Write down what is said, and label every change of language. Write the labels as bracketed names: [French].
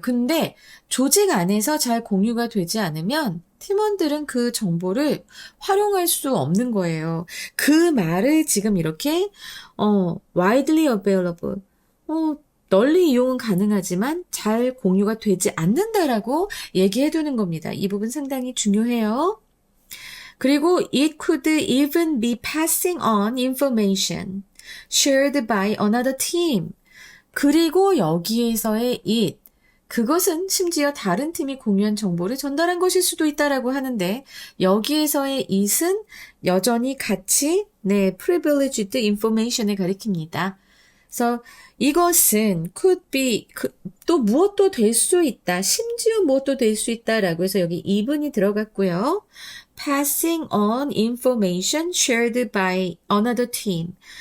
[Korean] 근데 조직 안에서 잘 공유가 되지 않으면 팀원들은 그 정보를 활용할 수 없는 거예요. 그 말을 지금 이렇게 [English] widely available [Korean] 널리 이용은 가능하지만 잘 공유가 되지 않는다라고 얘기해 두는 겁니다. 이 부분 상당히 중요해요. 그리고 [English] it could even be passing on information shared by another team. [Korean] 그리고 여기에서의 it, 그것은 심지어 다른 팀이 공유한 정보를 전달한 것일 수도 있다라고 하는데 여기에서의 it은 여전히 같이 [English] privileged information [Korean] 을 가리킵니다. 그래서 이것은 [English] could be [Korean] 또 무엇도 될 수 있다. 심지어 무엇도 될 수 있다라고 해서 여기 even이 들어갔고요. [English] passing on information shared by another team.